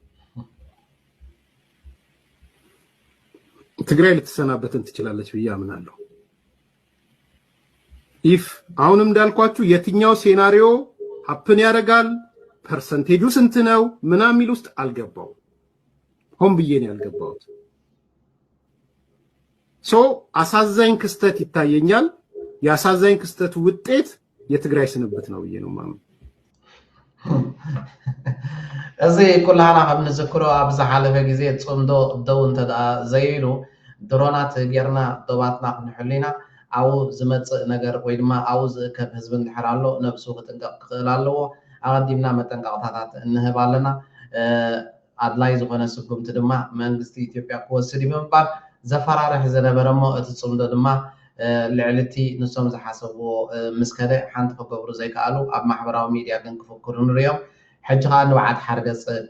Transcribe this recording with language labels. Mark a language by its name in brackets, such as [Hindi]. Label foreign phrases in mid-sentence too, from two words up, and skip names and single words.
[Amharic] ትግራይ ልትሰናበትን ትችላለች ብያምናለሁ ኢፍ አሁንም እንዳልኳችሁ የትኛው ሴናሪዮ ሀፕን ያደርጋል ፐርሰንቴጁ ስንት ነው ምናምን ሚል ውስጥ አልገባው ሆን ብዬ ነው ያልገባውት ሶ አሳዛኝ ክስተት ይታየኛል ያሳዛኝ ክስተቱ ውጤት የትግራይ ስንብት ነው ብዬ ነው ማም [Tigrinya] እዚ ኩላና ከም ንዝክሮ ኣብ ዝሓለፈ ግዜ ፅምዶ ደው እንተዳ ዘይሉ ድሮናት ጌርና ዶባትና ክንሕሊና ኣው ዝመፅእ ነገር ወይ ድማ ኣው ዝእከብ ህዝቢ እንድሕር ኣሎ ነብሱ ክጥንቀቕ ክኽእል ኣለዎ ኣቐዲምና መጠንቀቕታታት እንህብ ኣለና ኣድላይ ዝኾነ ስጉምቲ ድማ መንግስቲ ኢትዮጵያ ክወስድ ብምባል ዘፈራርሕ ዝነበረ እሞ እቲ ፅምዶ ድማ ልዕልቲ ንሶም ዝሓሰብዎ ምስከደ ሓንቲ ክገብሩ ዘይከኣሉ ኣብ ማሕበራዊ ሚድያ ግን ክፍክሩ ንሪኦም ሕጂ ከዓ ንብዓት ሓርገፅ